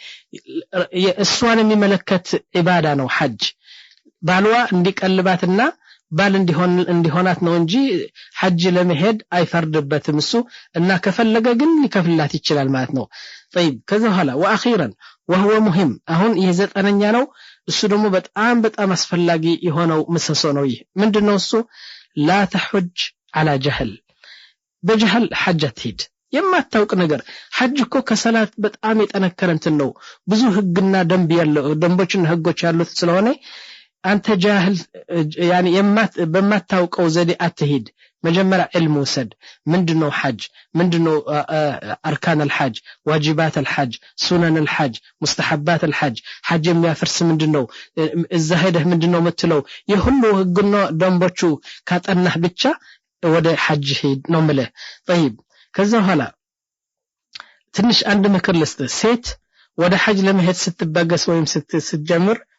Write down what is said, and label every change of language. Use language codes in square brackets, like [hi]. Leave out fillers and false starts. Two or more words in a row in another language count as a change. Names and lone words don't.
[am] እሷን የሚመለከት ኢባዳ ነው ሐጅ ባልዋ እንዲቀልባትና ባል እንዲሆናት ነው እንጂ ሐጅ ለመሄድ አይፈርድበትም እሱ እና ከፈለገ ግን ሊከፍልላት ይችላል ማለት ነው طيب ከዛ ኋላ [ar] واخيرا وهو مهم [am] አሁን የዘጠነኛ ነው እሱ ደግሞ በጣም አስፈላጊ የሆነው ምሰሶ ነው ይሄ ምንድነው እሱ [ar] لا تحج على جهل [am] በجهل ሐጅ አትሂድ የማታውቅ ነገር ሐጅ እኮ ከሰላት በጣም የጠነከረ እንትን ነው ብዙ ህግና ደንብ ያለው ደንቦችና ህጎች ያሉት ስለሆነ አንተ ጃህል يعني በማታውቀው ዘዴ አትሂድ መጀመሪያ علم ወሰድ ምንድነው ሐጅ ምንድነው [ar] أركان الحج واجبات الحج سنن الحج مستحبات الحج [am] ሐጅ የሚያፈርስ ምንድነው እዛ ሄደህ ምንድነው የምትለው የሁሉ ህግና ደንቦቹ ካጠናህ ብቻ ወደ ሐጅ ሄድ ነው ማለት طيب ከዛ ኋላ ትንሽ አንድ ምክር ልስጥ ሴት ወደ ሐጅ ለመሄድ ስትበገስ ወይም ስትጀምር